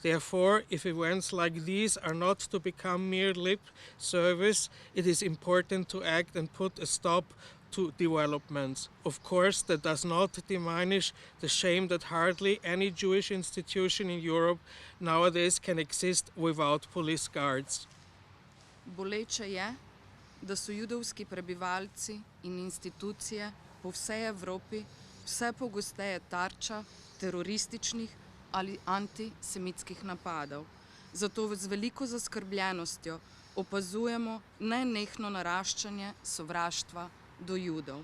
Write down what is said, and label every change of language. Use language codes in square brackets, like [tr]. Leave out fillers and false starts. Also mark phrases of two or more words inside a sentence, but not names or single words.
[en] Therefore, if events like these are not to become mere lip service, it is important to act and put a stop to developments. Of course, that does not diminish the shame that hardly any Jewish institution in Europe nowadays can exist without police guards. [sl] Boleče je, da so judovski prebivalci in institucije po vsej Evropi vse pogosteje tarča terorističnih ali antisemitskih napadov. Zato z veliko zaskrbljenostjo opazujemo nenehno naraščanje sovraštva do Judov.